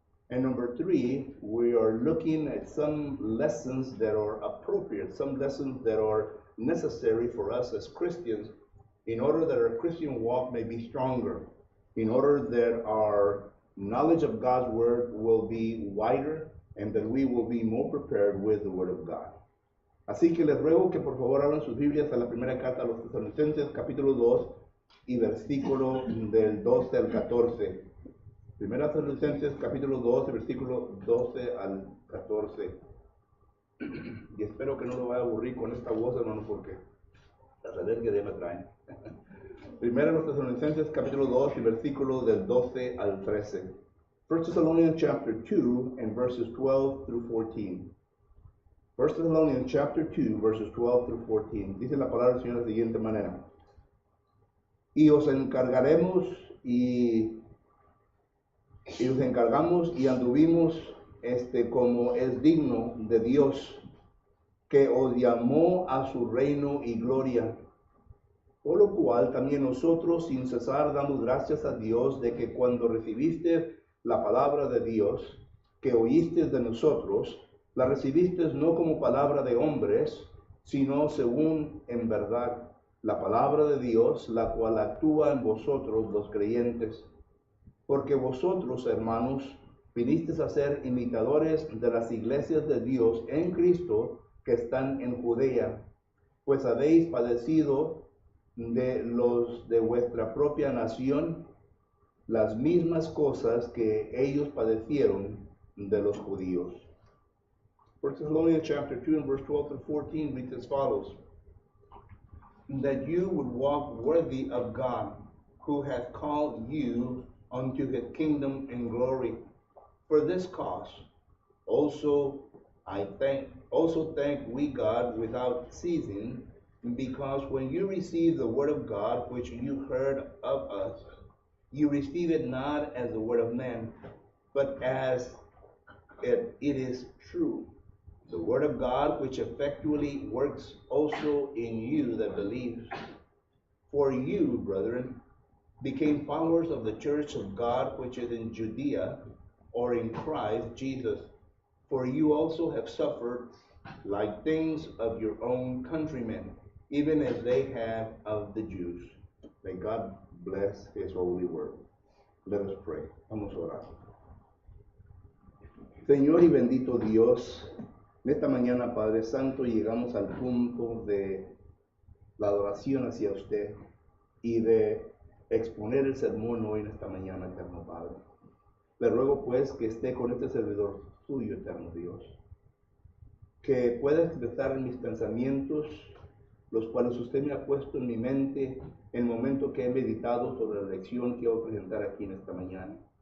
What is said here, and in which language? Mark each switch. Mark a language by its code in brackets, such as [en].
[en] And number three, we are looking at some lessons that are appropriate, some lessons that are necessary for us as Christians in order that our Christian walk may be stronger, in order that our knowledge of God's word will be wider, and that we will be more prepared with the word of God. [es] Así que les ruego que por favor abran sus Biblias a la primera carta a los Tesalonicenses, capítulo 2, y versículo del 12 al 14. Primera Tesalonicenses, capítulo 2, versículo 12 al 14. Y espero que no lo vaya a aburrir con esta voz, hermano, porque las alergias ya me traen. Primera Tesalonicenses, capítulo 2, y versículo del 12 al 13. [en] 1 Thessalonians chapter 2 and verses 12 through 14. 1 Thessalonians chapter 2, verses 12 through 14. [es] Dice la palabra del Señor de la siguiente manera. Y os encargaremos y nos encargamos y anduvimos como es digno de Dios, que os llamó a su reino y gloria. Por lo cual también nosotros sin cesar damos gracias a Dios de que cuando recibiste la palabra de Dios, que oíste de nosotros, la recibiste no como palabra de hombres, sino según en verdad la palabra de Dios, la cual actúa en vosotros los creyentes. Porque vosotros, hermanos, vinisteis a ser imitadores de las iglesias de Dios en Cristo que están en Judea, pues habéis padecido de los de vuestra propia nación las mismas cosas que ellos padecieron de los judíos. [en] 1 Thessalonians chapter 2 and verse 12 through 14 reads as follows. That you would walk worthy of God, who hath called you unto his kingdom and glory. For this cause also thank we God without ceasing, because when you received the word of God which you heard of us, you receive it not as the word of man, but as it is true, the word of God which effectually works also in you that believe. For you, brethren, became followers of the church of God which is in Judea, or in Christ Jesus. For you also have suffered like things of your own countrymen, even as they have of the Jews. May God bless his holy word. Let us pray. [es] Vamos a orar. Señor y bendito Dios, en esta mañana, Padre Santo, llegamos al punto de la adoración hacia usted y de exponer el sermón hoy en esta mañana, eterno Padre. Le ruego pues que esté con este servidor suyo, eterno Dios, que pueda expresar mis pensamientos, los cuales usted me ha puesto en mi mente en el momento que he meditado sobre la lección que voy a presentar aquí en esta mañana.